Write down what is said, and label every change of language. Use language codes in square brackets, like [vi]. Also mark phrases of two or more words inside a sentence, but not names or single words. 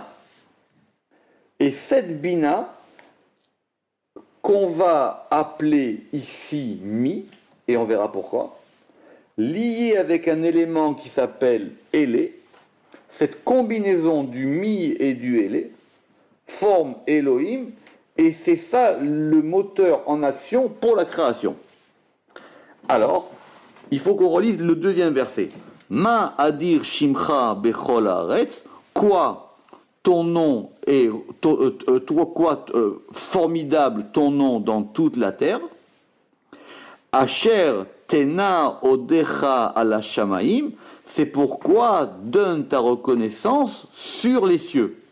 [fr] Et cette Bina, qu'on va appeler ici Mi, et on verra pourquoi, liée avec un élément qui s'appelle Élé, cette combinaison du Mi et du Élé forme Elohim, et c'est ça le moteur en action pour la création. Alors, il faut qu'on relise le deuxième verset. [he] מה אדיר שמך בכל הארץ, [fr] quoi ton nom est, formidable ton nom dans toute la terre. [he] אשר תנה הודך על השמים, [fr] c'est pourquoi donne ta reconnaissance sur les cieux.